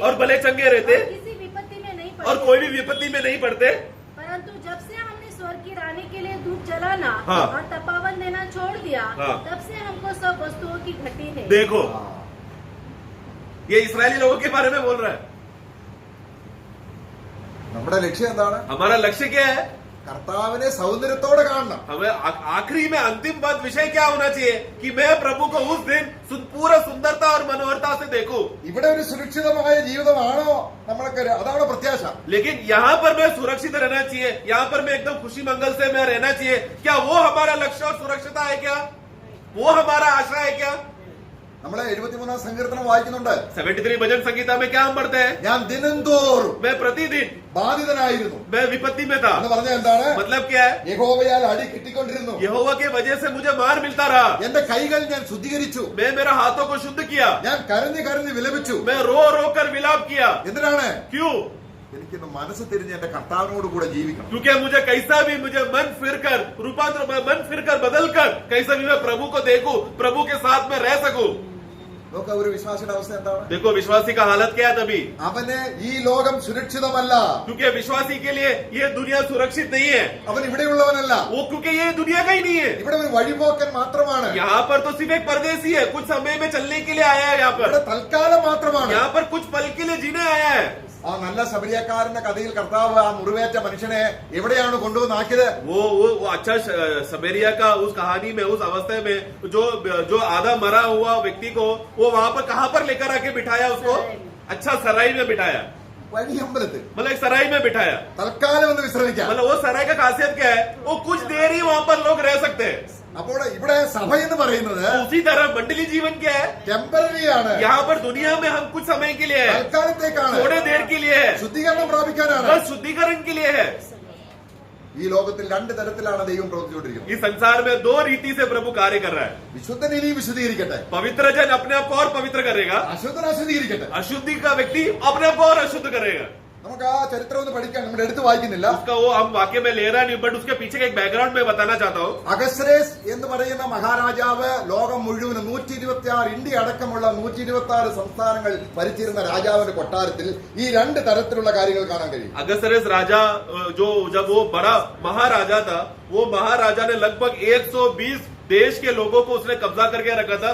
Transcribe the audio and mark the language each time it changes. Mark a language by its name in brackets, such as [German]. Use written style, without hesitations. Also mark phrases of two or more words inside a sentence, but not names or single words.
[Hindi] और भले चंगे रहते और किसी विपत्ति में नहीं और पड़ते। कोई भी विपत्ति में नहीं पड़ते। परंतु जब से हमने स्वर्ग की रानी के लिए धूप जलाना हाँ। और तपावन देना छोड़ दिया, हाँ। तब से हमको सब वस्तुओं की घटी है। देखो ये इस्राएली लोगों के बारे में बोल रहा है। [Malayalam] നമ്മുടെ ലക്ഷ്യം എന്താണ്? [Hindi] हमारा लक्ष्य क्या है? [Malayalam] കർത്താവിനെ സൗന്ദര്യത്തോടെ കാണണം. [Hindi] हमें आखिरी में अंतिम बात विषय क्या होना चाहिए कि मैं प्रभु को उस दिन पूरा सुंदरता और मनोहरता से देखूं। [Malayalam] ഇവിടെ ഒരു സുരക്ഷിതമായ ജീവിതമാണോ നമ്മളൊക്കെ? അതാണ് പ്രത്യാശ. [Hindi] लेकिन यहाँ पर मैं सुरक्षित रहना चाहिए, यहाँ पर मैं एकदम खुशी मंगल से मैं रहना चाहिए, क्या वो हमारा लक्ष्य और सुरक्षिता है? क्या वो हमारा आशा है? क्या [Malayalam] നമ്മളെ 73 സങ്കീർത്തനം വായിക്കുന്നുണ്ട്. [Hindi] 73 भजन संगीता में क्या हम पढ़ते हैं? [Malayalam] ഞാൻ ദിനംതോറും [Hindi] मैं प्रतिदिन [Malayalam] ബാധിതനായിരുന്നു [Hindi] मैं विपत्ति में था। [Malayalam] എന്ന് പറഞ്ഞ എന്താണ്? [Hindi] मतलब क्या है? [Malayalam] യഹോവയാൽ അടി കിട്ടിക്കൊണ്ടിരുന്നു. [Hindi] यहोवा के वजह से मुझे मार मिलता रहा। [Malayalam] എന്റെ കൈകൾ ഞാൻ ശുദ്ധീകരിച്ചു. [Hindi] मैं मेरा हाथों को शुद्ध किया, [Malayalam] ഞാൻ കരഞ്ഞു കരഞ്ഞു വിലപിച്ചു. [Hindi] मैं रो रो कर विलाप किया। [Malayalam] എന്തിനാണ്? [Hindi] क्यों? [Malayalam] എനിക്കിന്ന് മനസ്സ് തിരിഞ്ഞ് എന്റെ കർത്താവിനോട് കൂടെ ജീവിക്കണം. [Hindi] क्योंकि मुझे कैसा भी मुझे मन फिर कर बदल कर कैसा भी मैं प्रभु को देखूं, प्रभु के साथ में रह सकूं। [Malayalam] നോക്ക ഒരു വിശ്വാസിയുടെ അവസ്ഥ എന്താണ്? [Hindi] देखो विश्वासी का हालत क्या है तभी, [Malayalam] അവന് ഈ ലോകം സുരക്ഷിതമല്ല. [Hindi] क्योंकि विश्वासी के लिए ये दुनिया सुरक्षित नहीं है। [Malayalam] അവൻ ഇവിടെയുള്ളവനല്ല. [Hindi] वो क्योंकि ये दुनिया का ही नहीं है। [Malayalam] ഇവിടെ ഒരു വഴിപോക്കൻ മാത്രമാണ്. [Hindi] यहाँ पर तो सिर्फ एक परदेसी है, कुछ समय में चलने के लिए आया है। यहाँ [Malayalam] ഇവിടെ [Hindi] पर [Malayalam] തൽക്കാലം മാത്രമാണ്. [Hindi] यहाँ पर कुछ पल के लिए जीने आया है। [Malayalam] ആ നല്ല ശമരിയക്കാരന്റെ കഥയിൽ കർത്താവ് ആ മുറിവേറ്റ മനുഷ്യനെ എവിടെയാണ് കൊണ്ടുവന്നാക്കിയത്? [Hindi] वो अच्छा सबेरिया का उस कहानी में उस अवस्था में जो आधा मरा हुआ व्यक्ति को वो वहां पर कहां पर लेकर आके बिठाया उसको? अच्छा सराय में बिठाया, [Malayalam] വഴി അമ്പലത്തിൽ [Hindi] मतलब एक सराय में बिठाया। [Malayalam] തൽക്കാലം ഒന്ന് വിശ്രമിക്കാം. [Hindi] मतलब वो सराय का खासियत क्या है? वो कुछ देर ही वहां पर लोग रह सकते हैं। [Malayalam] അപ്പോൾ ഇവിടെ സഭ എന്ന് പറയുന്നത് [Hindi] उसी तरह मंडली जीवन क्या है? [Malayalam] ടെമ്പററി ആണ്. [Hindi] यहाँ पर दुनिया में हम कुछ समय के लिए है, [Malayalam] തൽക്കാലത്തേക്കാണ്. [Hindi] थोड़े देर के लिए है, [Malayalam] ശുദ്ധീകരണം പ്രാപിക്കാനാണ്. [Hindi] बस शुद्धिकरण के लिए है। [Malayalam] ഈ ലോകത്തിൽ രണ്ട് തരത്തിലാണ് ദൈവം പ്രവർത്തിച്ചുകൊണ്ടിരിക്കുന്നത്. [Hindi] इस संसार में दो रीति से प्रभु कार्य कर रहा है। [Malayalam] വിശുദ്ധൻ ഇനിയും വിശുദ്ധീകരിക്കട്ടെ, [Hindi] पवित्र जन अपने आप को और पवित्र करेगा, [Malayalam] അശുദ്ധൻ അശുദ്ധീകരിക്കട്ടെ. [Hindi] अशुद्धि का व्यक्ति अपने आप को और अशुद्ध करेगा। [Malayalam] നമുക്ക് ആ ചരിത്രം ഒന്ന് പഠിക്കാൻ, നമ്മൾ എടുത്തു വായിക്കുന്നില്ല. [Hindi] उसका वो हम वाक्य में ले रहा नहीं, बट उसके पीछे का एक बैकग्राउंड में बताना चाहता हूँ। [Malayalam] അഗസ്രേസ് എന്ന് പറയുന്ന മഹാരാജാവ് ലോകം മുഴുവനും 126 ഇന്ത്യ അടക്കമുള്ള 126 സംസ്ഥാനങ്ങൾ ഭരിച്ചിരുന്ന രാജാവിന്റെ കൊട്ടാരത്തിൽ ഈ രണ്ട് തരത്തിലുള്ള കാര്യങ്ങൾ കാണാൻ കഴിയും. [Hindi] अगस्त्यरेस राजा जो जब वो बड़ा महाराजा था, वो महाराजा ने लगभग 120 देश के लोगों को उसने कब्जा करके रखा था।